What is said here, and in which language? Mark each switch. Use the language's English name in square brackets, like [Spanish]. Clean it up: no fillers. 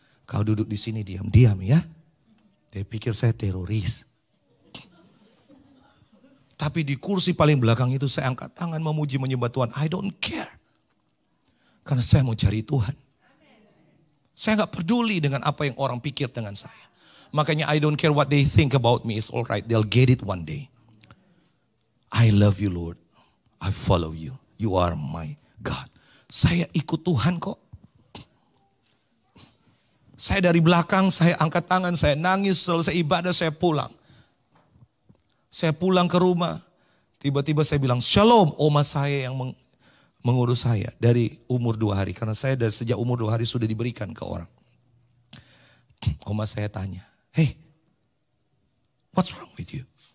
[Indonesian] Kau duduk di sini diam-diam ya. Dia pikir saya teroris. Tapi di kursi paling belakang itu saya angkat tangan memuji menyembah Tuhan. [English] I don't care. [Indonesian] Karena saya mau cari Tuhan. Saya gak peduli dengan apa yang orang pikir dengan saya. [English] Makanya I don't care what they think about me. It's alright. They'll get it one day. I love you Lord. I follow you. You are my God. [Indonesian] Saya ikut Tuhan kok. Saya dari belakang, saya angkat tangan, saya nangis, selesai ibadah, saya pulang. Saya pulang ke rumah. Tiba-tiba saya bilang, Shalom. Oma saya yang mengurus saya dari umur 2 hari. Karena saya dari sejak umur 2 hari sudah diberikan ke orang. Oma saya tanya, [English] hey, what's wrong with you?